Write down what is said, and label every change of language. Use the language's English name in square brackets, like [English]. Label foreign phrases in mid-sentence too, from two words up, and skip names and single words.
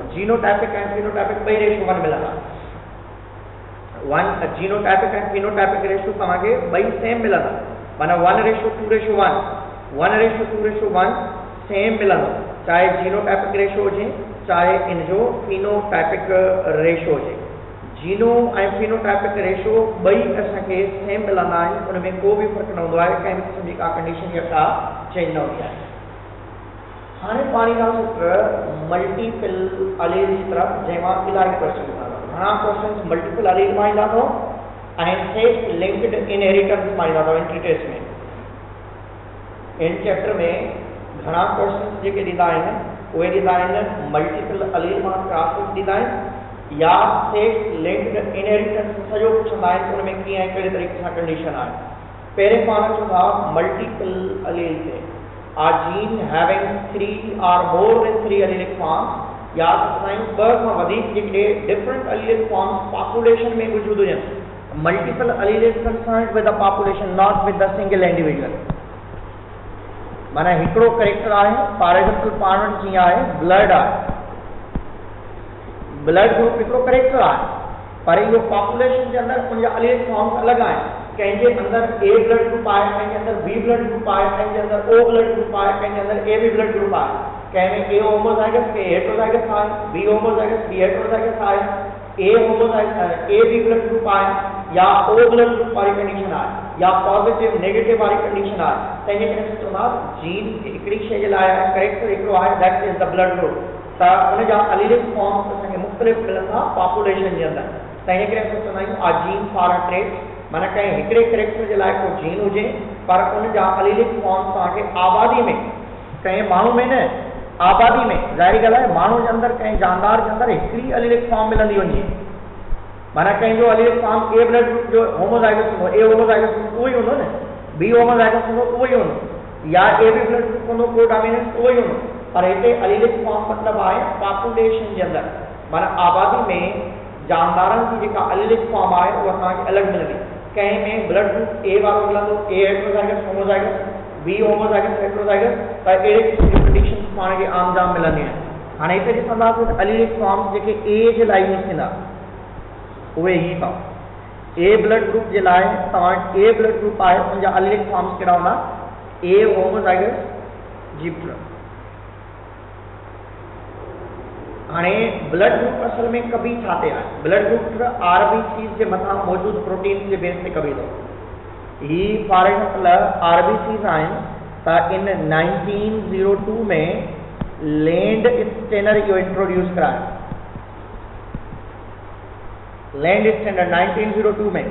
[Sindhi] जीनोटाइपिक ऐं फिनोटाइपिक ॿई रेशो 1 मिलंदा। जीनोटाइपिक ऐं [English] phenotypic ratio [Sindhi] तव्हांखे ॿई सेम मिलंदा, माना 1:2:1 1:2:1 सेम मिलंदो, चाहे [English] genotypic ratio [Sindhi] हुजे चाहे इन जो [English] phenotypic ratio [Sindhi] हुजे। जीनो ऐं [English] phenotypic ratio [Sindhi] ॿई असांखे सेम मिलंदा आहिनि, उन में को बि फ़र्क़ु न हूंदो आहे, कंहिं बि क़िस्म जी का कंडीशन या का चेंज न हूंदी आहे। हाणे पाण ईंदासीं [English] multiple allele [Sindhi] जी तरफ़, जंहिंमां इलाही क्वेश्चन ईंदा अथव। घणा क्वेश्चन [English] multiple allele [Sindhi] मां ईंदा अथव ऐं [English] sex linked inheritance [Sindhi] मां ईंदा अथव [English] entry test [Sindhi] में। इन चैप्टर में घणा क्वेश्चन जेके ॾींदा आहिनि उहे ॾींदा आहिनि [English] multiple allele [Sindhi] मां क्रॉसिस ॾींदा आहिनि या [English] sex linked inheritance [Sindhi] सॼो पुछंदा आहिनि, उन में कीअं ऐं कहिड़े तरीक़े सां कंडीशन आहे। पहिरें पाण चवंदा [English] multiple allele ते are gene having 3 or more than 3 allelic forms, [Sindhi] या साईं ॿ खां वधीक जेके [English] different allele forms population [Sindhi] में वजूद हुजनि। [English] Multiple allele is concerned with the population, not with the single individual. [Sindhi] माना हिकिड़ो करेक्टर आहे, [English] for example [Sindhi] पाण वटि जीअं आहे ब्लड आहे, ब्लड ग्रुप हिकिड़ो करेक्टर आहे, पर इहो पॉपुलेशन जे अंदरि उनजा [English] allele forms [Sindhi] अलॻि आहिनि। कंहिंजे अंदर [English] A blood group [Sindhi] आहे, कंहिंजे अंदर [English] B blood group [Sindhi] आहे, कंहिंजे अंदर [English] O blood group [Sindhi] आहे, कंहिंजे अंदर [English] AB blood group [Sindhi] आहे, कंहिंमें [English] A homozygous [Sindhi] के हेटरोजाइगस आहे, [English] B homozygous B heterozygous [Sindhi] आहे, [English] A homozygous AB blood group [Sindhi] आहे, या [English] O blood group [Sindhi] वारी कंडीशन आहे, या [English] positive negative [Sindhi] वारी कंडीशन आहे। तंहिंजे करे चवंदा जीन हिकिड़ी शइ जे लाइ करेक्टर हिकिड़ो आहे, [English] That is the blood group. [Sindhi] त उन जा [English] allelic forms [Sindhi] असांखे मुख़्तलिफ़ मिलंदा पॉपुलेशन जे अंदर। तंहिंजे करे असां चवंदा आहियूं [English] a gene for a trait, [Sindhi] माना कंहिं हिकिड़े करेक्टर जे लाइ को जीन हुजे पर उन जा [English] allelic forms [Sindhi] तव्हांखे आबादी में, कंहिं माण्हू में न, आबादी में, ज़ाहिरी ॻाल्हि आहे माण्हू जे अंदरि कंहिं जानदार जे अंदरि हिकिड़ी [English] allelic form [Sindhi] मिलंदी वञे, माना कंहिंजो [English] allelic form A blood group [Sindhi] जो होमोजाइगस हूंदो, [English] A homozygous [Sindhi] हूंदो उहो ई हूंदो न, [English] B homozygous [Sindhi] हूंदो उहो ई हूंदो, या [English] AB blood group [Sindhi] हूंदो को डोमिनेंस उहो ई हूंदो। पर हिते [English] allelic form [Sindhi] मतिलबु आहे पॉपुलेशन जे अंदरि, माना आबादी में जानदारनि जी जेका [English] allelic form [Sindhi] आहे उहा असांखे अलॻि मिलंदी। कंहिं में [English] blood group A [Sindhi] वारो मिलंदो, [English] A heterozygous homozygous, B homozygous heterozygous, [Sindhi] त अहिड़े क़िस्म जी कंडीशन पाण खे आम जाम मिलंदियूं आहिनि। हाणे हिते ॾिसंदासीं त [English] allelic forms [Sindhi] जेके ए जे लाइ यूज़ थींदा उहे ई अथव। [English] A blood group [Sindhi] जे लाइ तव्हां [English] A blood group [Sindhi] आहे उनजा [English] allelic forms [Sindhi] कहिड़ा हूंदा, [English] A homozygous [Sindhi] जी ब्लड। हाणे [English] blood group [Sindhi] असल में कभी छा ते आहे, [English] blood group [Sindhi] आरबीसीज़ जे मथां मौजूदु प्रोटीन जे बेस ते कभी थो। ही [English] for example [Sindhi] आरबीसीज़ आहिनि त इन 1902 में लैंड स्टेनर इहो इंट्रोड्यूस करायो, लैंड स्टेनर 1902 में।